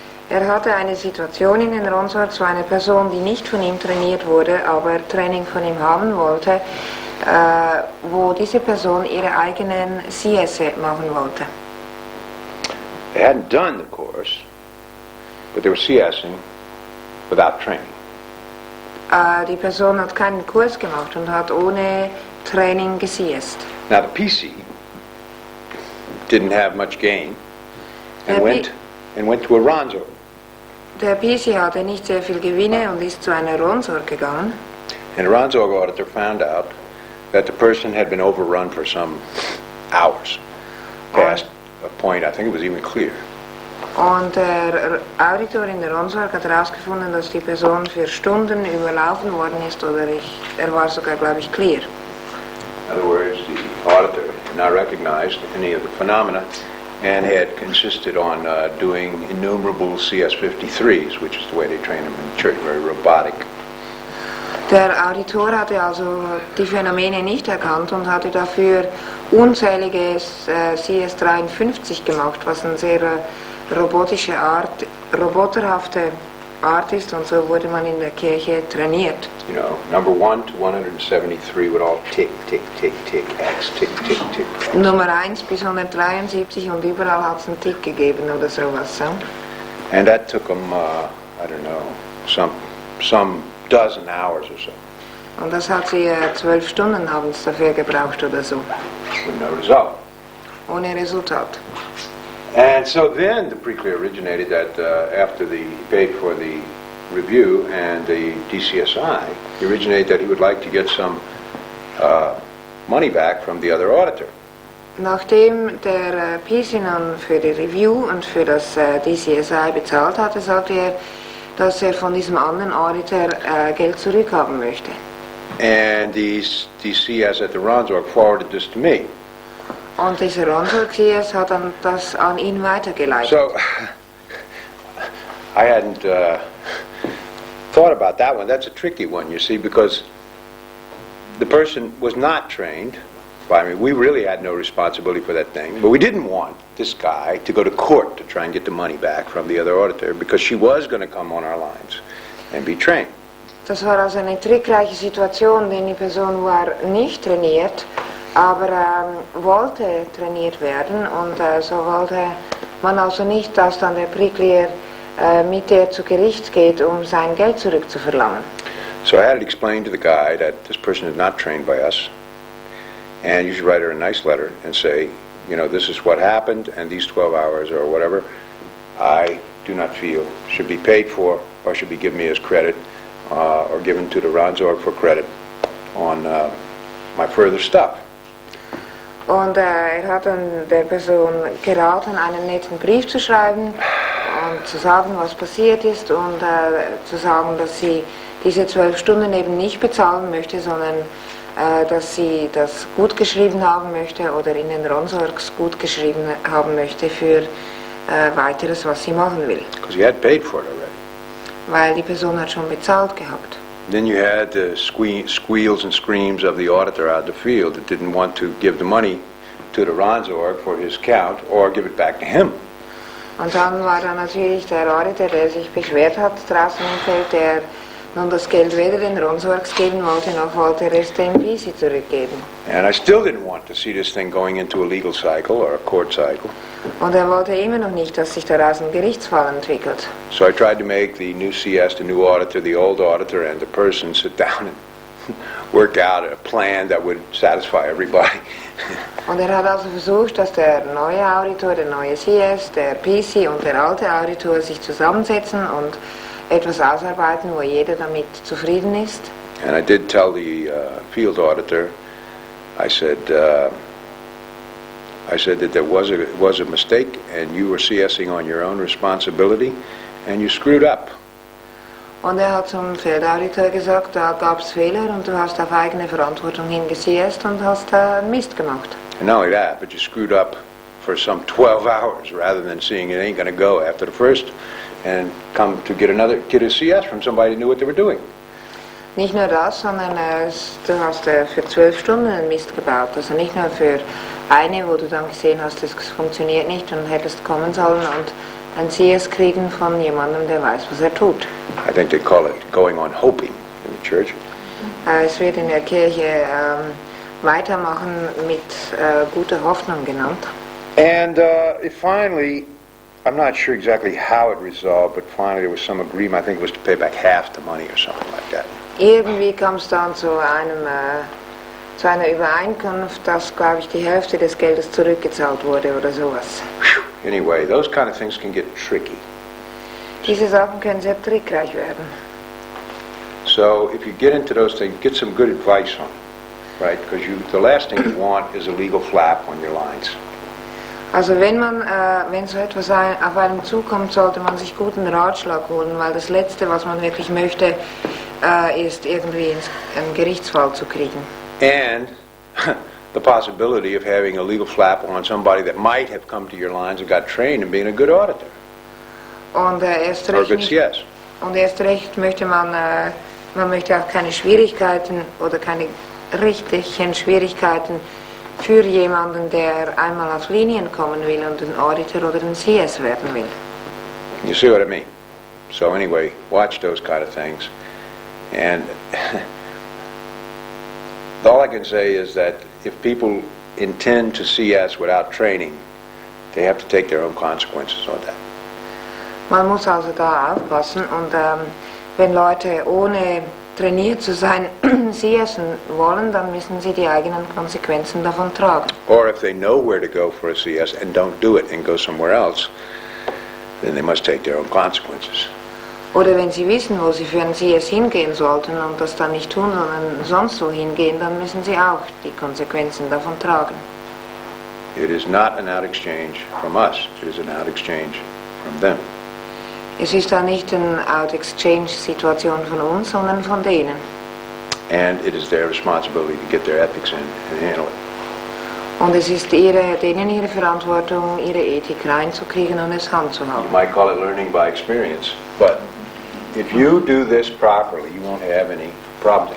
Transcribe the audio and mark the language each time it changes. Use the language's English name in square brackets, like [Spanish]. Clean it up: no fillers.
[German] Hatte eine Situation in den Rundsorg, so eine Person, die nicht von ihm trainiert wurde, aber Training von ihm haben wollte, wo diese Person ihre eigenen CS machen wollte. [English] They hadn't done the course, but they were CSing without training. [German] Die Person hat keinen Kurs gemacht und hat ohne Training geCSt. [English] Now the PC didn't have much gain and went to a Ronsorg. [German] Der PC hatte nicht sehr viel Gewinne und ist zu einer Rundsorg gegangen. [English] And the Ronsorg auditor found out that the person had been overrun for some hours, past a point, I think it was even clear. [German] Und der Auditor in der Rundsorg hat herausgefunden, dass die Person für Stunden überlaufen worden ist, oder er war sogar, glaube ich, clear. [English] In other words, the auditor had not recognized any of the phenomena and had insisted on doing innumerable CS-53s, which is the way they train them in church, very robotic. [German] Der Auditor hatte also die Phänomene nicht erkannt und hatte dafür unzählige CS-53 gemacht, was eine sehr robotische Art, roboterhafte Art ist, und so wurde man in der Kirche trainiert. [English] You know, number 1 to 173 would all tick, tick, tick, tick, X, tick, tick, tick. [German] Nummer 1 bis 173 und überall hat es einen Tick gegeben oder sowas. [English] So. And that took them, I don't know, some dozen hours or so. [German] Und das hat sie 12 Stunden haben es dafür gebraucht oder so. [English] With no result. [German] Ohne Resultat. [English] And so then the pre-clear originated that after he paid for the review and the DCSI, he originated that he would like to get some money back from the other auditor. [German] Nachdem der PC nun für die Review und für das DCSI bezahlt hatte, sagte er, dass er von diesem anderen Auditor Geld zurückhaben möchte. [English] And the CS at the Ronsorg forwarded this to me. [German] Und dieser Ronsorg-CS hat dann das an ihn weitergeleitet. [English] So, I hadn't thought about that one. That's a tricky one, you see, because the person was not trained by me. We really had no responsibility for that thing. But we didn't want this guy to go to court to try and get the money back from the other auditor, because she was going to come on our lines and be trained. [German] Das war also eine trickreiche Situation, denn die Person war nicht trainiert, aber wollte trainiert werden, und so wollte man also nicht, dass dann der Pricklier mit der zu Gericht geht, sein Geld zurückzuverlangen. [English] So I had to explain to the guy that this person is not trained by us, and you should write her a nice letter and say, you know, this is what happened, and these 12 hours or whatever, I do not feel should be paid for or should be given me as credit or given to the Ronsorg for credit on my further stuff. [German] Und er hat dann der Person geraten, einen netten Brief zu schreiben und zu sagen, was passiert ist, und zu sagen, dass sie diese 12 Stunden eben nicht bezahlen möchte, sondern dass sie das gut geschrieben haben möchte oder in den Ronsorgs gut geschrieben haben möchte für weiteres, was sie machen will. [English] Because he had paid for it already. [German] Weil die Person hat schon bezahlt gehabt. [English] Then you had the squeals and screams of the auditor out in the field that didn't want to give the money to the Ronsorg for his count or give it back to him. [German] Und dann war da natürlich der Auditor, der sich beschwert hat draußen im Feld, der nun das Geld weder den Ronsorgs geben wollte, noch wollte er es dem PC zurückgeben. [English] And I still didn't want to see this thing going into a legal cycle or a court cycle. [German] Und er wollte immer noch nicht, dass sich daraus ein Gerichtsfall entwickelt. [English] So I tried to make the new CS, the new auditor, the old auditor, and the person sit down and work out a plan that would satisfy everybody. [German] Und er hat also versucht, dass der neue Auditor, der neue CS, der PC und der alte Auditor sich zusammensetzen und etwas ausarbeiten, wo jeder damit zufrieden ist. [English] And I did tell the field auditor, I said that there was a mistake and you were CSing on your own responsibility and you screwed up. [German] Und er hat zum Feldauditor gesagt, da gab es Fehler und du hast auf eigene Verantwortung hingesiest und hast Mist gemacht. [English] And not only that, but you screwed up for some 12 hours rather than seeing it ain't going to go after the first and come to get a CS from somebody who knew what they were doing. [German] Nicht nur das, sondern du hast für 12 Stunden einen Mist gebaut. Also nicht nur für eine, wo du dann gesehen hast, das funktioniert nicht und hättest kommen sollen und ein CS kriegen von jemandem, der weiß, was er tut. [English] I think they call it going on hoping in the church. [German] Es wird in der Kirche weitermachen mit guter Hoffnung genannt. [English] And finally, I'm not sure exactly how it resolved, but finally there was some agreement. I think it was to pay back half the money or something like that. [German] Irgendwie kam es dann zu einer Übereinkunft, dass, glaube ich, die Hälfte des Geldes zurückgezahlt wurde oder sowas. [English] Anyway, those kind of things can get tricky. [German] Diese Sachen können sehr trickreich werden. [English] So if you get into those things, get some good advice on it, right? Because the last thing you want is a legal flap on your lines. [German] Also wenn so etwas auf einem zukommt, sollte man sich guten Ratschlag holen, weil das Letzte, was man wirklich möchte, ist irgendwie einen Gerichtsfall zu kriegen. [English] And the possibility of having a legal flap on somebody that might have come to your lines and got trained in being a good auditor. [German] Und erst [English] Or a [German] recht [English] good CS. [German] Und erst recht möchte man möchte auch keine Schwierigkeiten oder keine richtigen Schwierigkeiten für jemanden, der einmal auf Linien kommen will und ein Auditor oder ein CS werden will. [English] You see what I mean? So anyway, watch those kind of things. And all I can say is that if people intend to CS without training, they have to take their own consequences on that. [German] Man muss also da aufpassen und wenn Leute ohne trainiert zu sein CSen wollen, dann müssen sie die eigenen Konsequenzen davon tragen. [English] Or if they know where to go for a CS and don't do it and go somewhere else, then they must take their own consequences. [German] Oder wenn sie wissen, wo sie für einen CS hingehen sollten und das dann nicht tun, sondern sonst wo hingehen, dann müssen sie auch die Konsequenzen davon tragen. [English] It is not an out exchange from us, it is an out exchange from them. [German] Es ist da nicht eine Out-Exchange-Situation von uns, sondern von denen. [English] And it is their responsibility to get their ethics in and handle it. [German] Und es ist denen ihre Verantwortung, ihre Ethik reinzukriegen und es handzuhaben. [English] You might call it learning by experience, but if you do this properly, you won't have any problems.